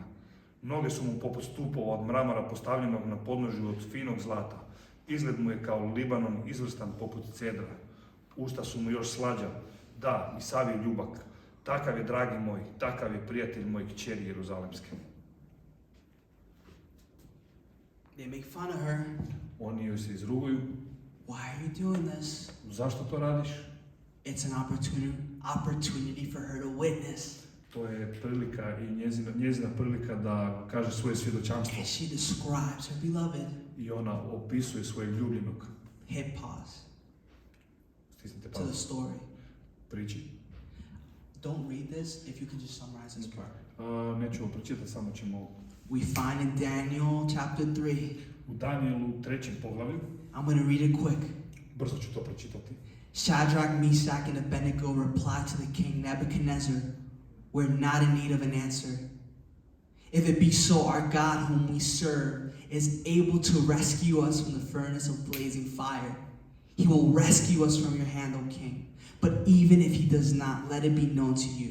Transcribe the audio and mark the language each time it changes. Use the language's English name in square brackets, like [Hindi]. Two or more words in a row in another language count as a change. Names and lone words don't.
[Croatian] Noge su mu poput stupova od mramora postavljenog na podnožju od finog zlata. Izgled mu je kao Libanon izvrstan poput cedra. Usta su mu još slađa, da, i sav je ljubak. Takav je, dragi moj, takav je prijatelj moj kćeri Jeruzalemske. [English] They make fun of her. [Croatian] Oni joj se izruguju. [English] Why are you doing this? [Croatian] Zašto to radiš? [English] It's an opportunity for her to witness. [Croatian] To je prilika i njezina prilika da kaže svoje svjedočanstvo. [English] And she describes her beloved. [Croatian] I ona opisuje svojeg ljubljenog. [English] Hit pause. [Croatian] Stisnite [English] To the story. [Croatian] Priči. [English] Don't read this if you can just summarize this part. [Croatian] Neću ovo pročitati, samo ćemo... [English] We find in Daniel chapter 3. [Croatian] U Danielu 3. poglavlju. [English] I'm going to read it quick. [Croatian] Brzo ću to pročitati. [English] Shadrach, Meshach, and Abednego replied to the king Nebuchadnezzar, "We're not in need of an answer. If it be so, our God whom we serve is able to rescue us from the furnace of blazing fire. He will rescue us from your hand, O king. But even if he does not, let it be known to you.